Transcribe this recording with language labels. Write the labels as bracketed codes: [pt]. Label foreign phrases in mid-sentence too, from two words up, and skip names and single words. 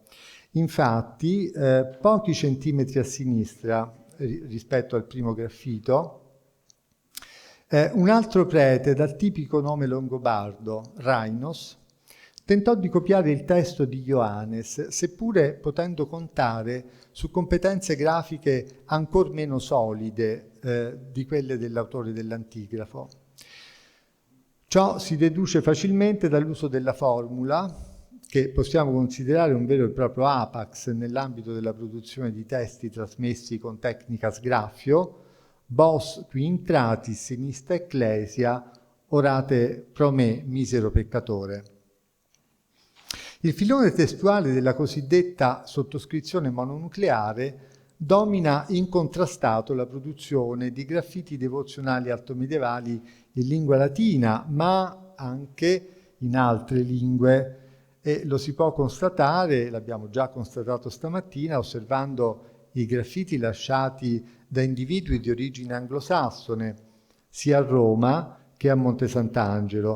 [it] Infatti, pochi centimetri a sinistra rispetto al primo graffito, un altro prete dal tipico nome longobardo, Rainos, tentò di copiare il testo di Ioannes, seppure potendo contare su competenze grafiche ancor meno solide di quelle dell'autore dell'antigrafo. Ciò si deduce facilmente dall'uso della formula, che possiamo considerare un vero e proprio apax nell'ambito della produzione di testi trasmessi con tecnica sgraffio, [la] Vos qui intratis sinistra ecclesia, orate pro me, misero peccatore. [it] Il filone testuale della cosiddetta sottoscrizione mononucleare domina incontrastato la produzione di graffiti devozionali altomedievali in lingua latina, ma anche in altre lingue, e lo si può constatare, l'abbiamo già constatato stamattina, osservando i graffiti lasciati da individui di origine anglosassone, sia a Roma che a Monte Sant'Angelo.